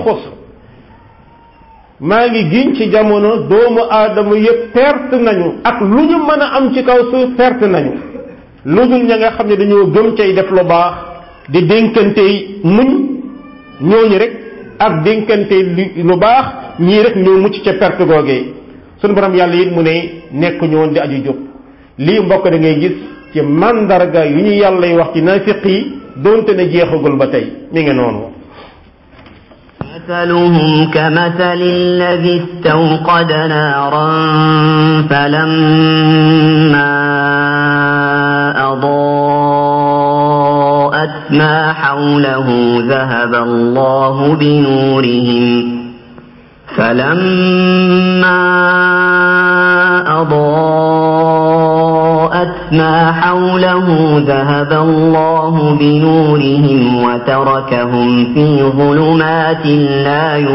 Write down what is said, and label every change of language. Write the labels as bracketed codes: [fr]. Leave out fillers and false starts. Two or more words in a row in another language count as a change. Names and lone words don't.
[wo] xusr maa ngi giñ ci jamono doomu aadama yëpp perte nañu ak lu ñu mën a am ci kaw suuf perte nañu lu dul ña nga xam ne dañoo gëm cay def lu baax di dénkante muñ ñooñu rek ak dénkante lu baax ñii rek ñoo mucc ca perte googee sunu borom yàlla it mu ne nekk ñoon di aju jóg lii mbokk da ngay gis ci mandarga yu ñu yàlla y wax ci naafiq yi doonte ne jeexagul ba tey mi ngi noonu [ar] مثلهم كمثل الذي استوقد نارا فلما أضاءت ما حوله ذهب الله بنورهم ما حوله ذهب الله بنورهم وتركهم في ظلمات لا